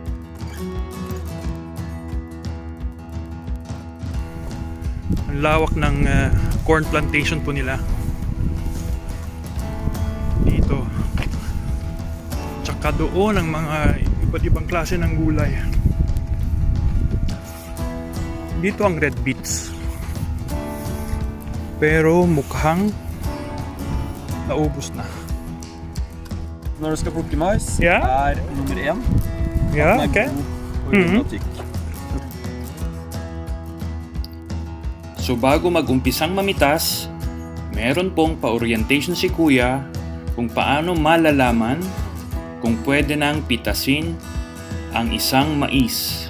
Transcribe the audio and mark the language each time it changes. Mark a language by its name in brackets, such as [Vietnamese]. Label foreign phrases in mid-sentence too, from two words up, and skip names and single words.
[Filipino] Ang lawak ng [English] corn plantation [Filipino] po nila dito. Tsaka doon ang mga iba't ibang klase ng gulay. Dito ang red beets. Pero mukhang naubos na. [Danish] Når du skal plukke mais, Ja. er nummer 1 [English] Yeah, okay. [Filipino] So bago mag-umpisang mamitas, meron pong pa-orientation si Kuya kung paano malalaman kung pwede nang pitasin ang isang mais.